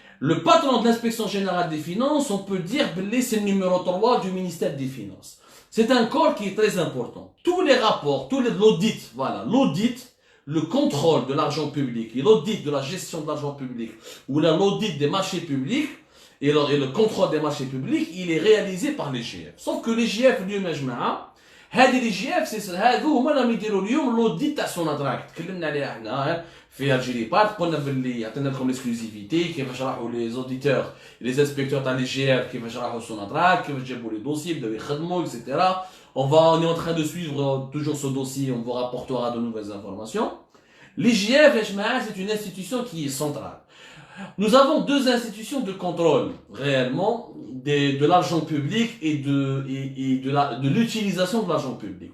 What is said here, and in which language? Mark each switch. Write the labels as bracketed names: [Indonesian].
[French] Le patron de l'inspection générale des finances, on peut dire que c'est le numéro 3 du ministère des Finances. C'est un corps qui est très important. Tous les rapports, l'audit, voilà, l'audit, le contrôle de l'argent public et l'audit de la gestion de l'argent public ou l'audit des marchés publics et le contrôle des marchés publics, il est réalisé par l'IGF. Sauf que l'IGF, [Arabic] اليوم يا جماعة, هذه l'IGF, هذو هما اللي يديروا اليوم l'audit تاع سوناتراك. تكلمنا عليها احنا في الجيري بارت، قلنا باللي عطينا لكم l'exclusivité كيفاش راحوا [French] les auditeurs les inspecteurs [Arabic] تاع l'IGF كيفاش راحوا سوناتراك كيفاش جابوا [French] les dossiers [Arabic] بداو يخدموا etc. [French] On est en train de suivre toujours ce dossier, on vous rapportera de nouvelles informations. L'IGF, c'est une institution qui est centrale. Nous avons deux institutions de contrôle, réellement, de l'argent public et de l'utilisation de l'argent public.